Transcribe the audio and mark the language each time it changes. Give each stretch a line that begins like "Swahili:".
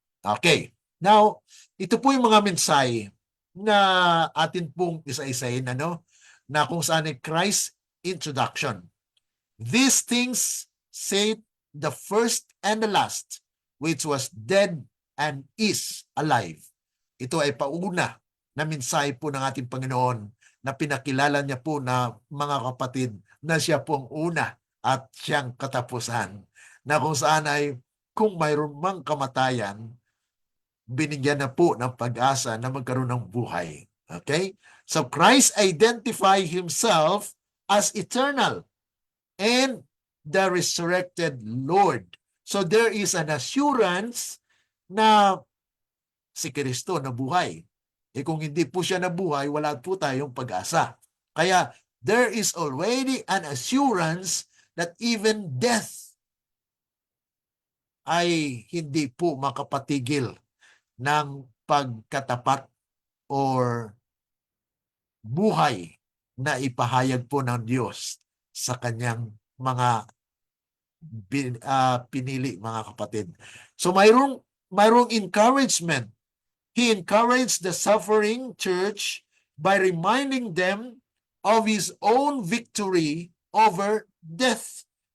Filipino: Okay. Now, ito po yung mga mensahe na atin pong isa-isahin, na kung saan ay Christ introduction.
English: These things say the first and the last, which was dead and is alive.
Filipino: Ito ay pauna na mensahe po ng ating Panginoon na pinakilala niya po na mga kapatid na siya po ang una at siyang katapusan. Na kung saan ay kung mayroon mang kamatayan, binigyan na po ng pag-asa na magkaroon ng buhay.
English: Okay? So Christ identified himself as eternal and the resurrected Lord. So there is an assurance
Filipino: na si Kristo nabuhay. Kung hindi po siya nabuhay, wala po tayong pag-asa. Kaya
English: there is already an assurance that even death
Filipino: ay hindi po makapatigil ng pagkatapat or buhay na ipahayag po ng Diyos sa kanyang mga pinili, mga kapatid. So mayroong encouragement.
English: He encouraged the suffering church by reminding them of his own victory over death.